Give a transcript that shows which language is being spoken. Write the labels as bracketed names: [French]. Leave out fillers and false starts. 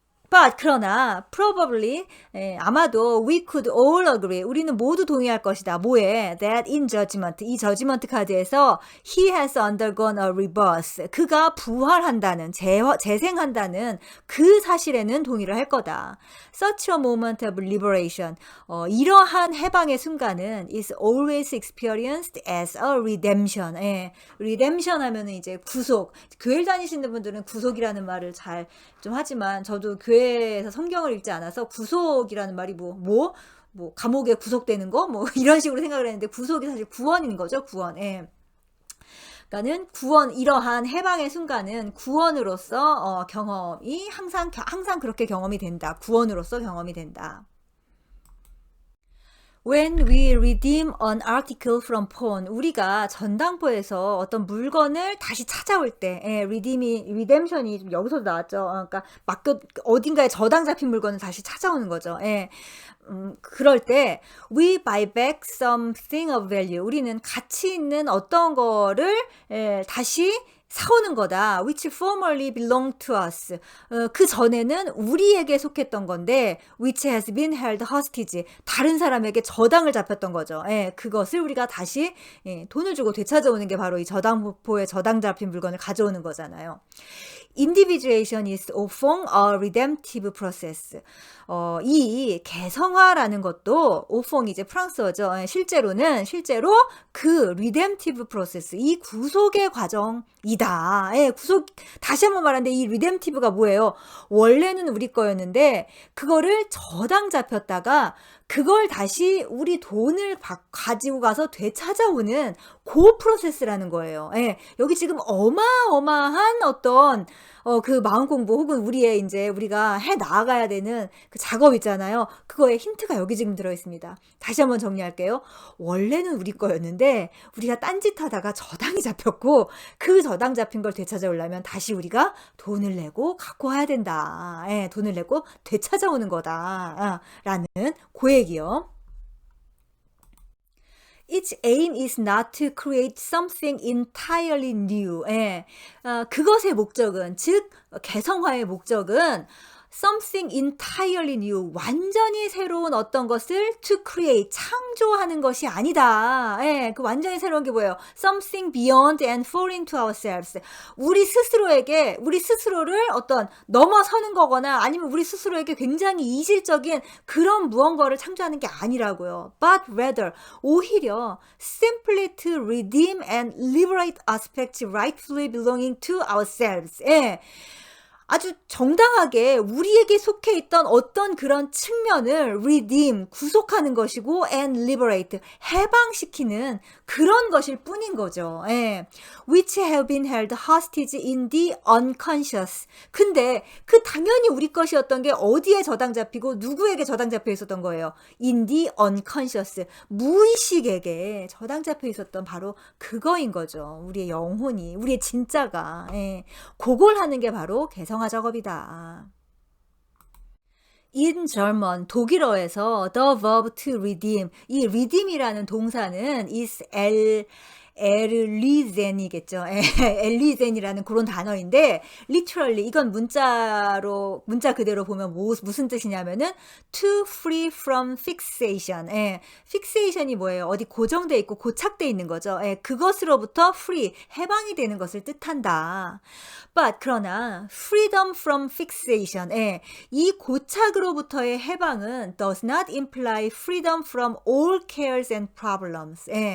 [English] But [Korean] 그러나 [English] probably [Korean] 아마도 [English] we could all agree, [Korean] 우리는 모두 동의할 것이다. 뭐에? [English] That in judgment, [Korean] 이 저지먼트 카드에서 [English] he has undergone a rebirth, [Korean] 그가 부활한다는, 재생한다는 그 사실에는 동의를 할 거다. [English] Such a moment of liberation, [Korean] 이러한 해방의 순간은 [English] is always experienced as a redemption. [Korean] redemption 하면은 이제 구속. 교회를 다니시는 분들은 구속이라는 말을 잘 좀 하지만 저도 교회에서 성경을 읽지 않아서 구속이라는 말이 뭐 감옥에 구속되는 거 뭐 이런 식으로 생각을 했는데, 구속이 사실 구원인 거죠. 구원. 그러니까는 구원, 이러한 해방의 순간은 구원으로서 경험이 항상 그렇게 경험이 된다. 구원으로서 경험이 된다. [English] When we redeem an article from pawn, [Korean] 우리가 전당포에서 어떤 물건을 다시 찾아올 때, 리뎀션이 좀 여기서도 나왔죠. 그러니까 어딘가에 저당 잡힌 물건을 다시 찾아오는 거죠. 그럴 때 [English] we buy back something of value. [Korean] 우리는 가치 있는 어떤 거를 다시 사오는 거다. [English] which formerly belonged to us. [Korean] 그 전에는 우리에게 속했던 건데 [English] which has been held hostage. [Korean] 다른 사람에게 저당을 잡혔던 거죠. 그것을 우리가 다시 돈을 주고 되찾아오는 게 바로 이 저당포에 저당 잡힌 물건을 가져오는 거잖아요. [English] Individuation is often a redemptive process. [Korean] 이 개성화라는 것도 often 이제 프랑스어죠. 실제로 그 redemptive process, 이 구속의 과정이다. 다시 한번 말하는데 이 redemptive가 뭐예요? 원래는 우리 거였는데 그거를 저당 잡혔다가 그걸 다시 우리 돈을 가지고 가서 되찾아오는 그 프로세스라는 거예요. 여기 지금 어마어마한 어떤 그 마음 공부 혹은 우리가 해 나가야 되는 그 작업 있잖아요. 그거에 힌트가 여기 지금 들어 있습니다. 다시 한번 정리할게요. 원래는 우리 거였는데 우리가 딴짓하다가 저당이 잡혔고 그 저당 잡힌 걸 되찾아오려면 다시 우리가 돈을 내고 갖고 와야 된다. 돈을 내고 되찾아오는 거다. 라는 그 얘기요. [English] Its aim is not to create something entirely new. [Korean] 그것의 목적은, 즉 개성화의 목적은 [English] something entirely new, [Korean] 완전히 새로운 어떤 것을 [English] to create, [Korean] 창조하는 것이 아니다. 그 완전히 새로운 게 뭐예요? [English] Something beyond and foreign to ourselves. [Korean] 우리 스스로를 어떤 넘어서는 거거나 아니면 우리 스스로에게 굉장히 이질적인 그런 무언가를 창조하는 게 아니라고요. [English] But rather, [Korean] 오히려 [English] simply to redeem and liberate aspects rightfully belonging to ourselves. [Korean] 아주 정당하게 우리에게 속해 있던 어떤 그런 측면을 redeem, 구속하는 것이고 [English] and liberate, [Korean] 해방시키는 그런 것일 뿐인 거죠. [English] which have been held hostage in the unconscious. [Korean] 근데 그 당연히 우리 것이었던 게 어디에 저당 잡히고 누구에게 저당 잡혀 있었던 거예요? [English] in the unconscious. [Korean] 무의식에게 저당 잡혀 있었던 바로 그거인 거죠. 우리의 영혼이, 우리의 진짜가. 그걸 하는 게 바로 개성화 작업이다. [English] In German, [Korean] 독일어에서 [English] the verb to redeem, [Korean] 이 redeem이라는 동사는 [English] is [Korean] 엘리젠이겠죠. 엘리젠이라는 그런 단어인데 [English] literally [Korean] 이건 문자 그대로 보면 무슨 뜻이냐면은 [English] to free from fixation. [Korean] fixation이 뭐예요? 어디 고정돼 있고 고착돼 있는 거죠. 그것으로부터 free, 해방이 되는 것을 뜻한다. [English] But [Korean] 그러나 [English] freedom from fixation, [Korean] 이 고착으로부터의 해방은 [English] does not imply freedom from all cares and problems.